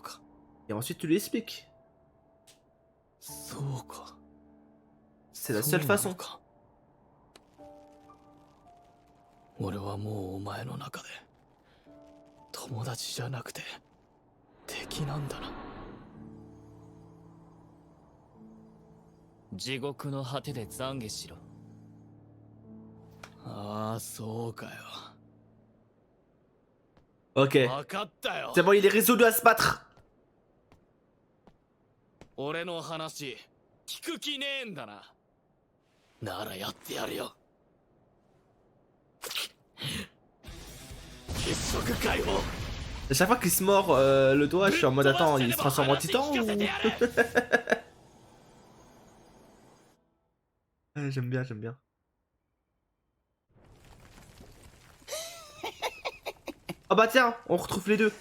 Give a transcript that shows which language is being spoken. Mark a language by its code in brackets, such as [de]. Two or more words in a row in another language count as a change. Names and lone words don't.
[fr] Il Et ensuite tu lui expliques. [ja] そうか。 [fr] C'est la seule [ja] そうなの [fr] façon. [ja] か。俺はもうお前の中で友達じゃなくて敵なんだな。地獄の果てで懺悔しろ。ああ、そうかよ。 [fr] Ok. [ja] 分かったよ。 [fr] C'est bon, il est résolu à se battre. [ja] 俺の話聞く気ねえんだな。ならやってやるよ。結束解放。 [fr] À chaque fois qu'il se mord le doigt, je suis en mode attends, il se transforme en titan ou... Ouais, j'aime bien, j'aime bien. Ah bah tiens, on retrouve les deux.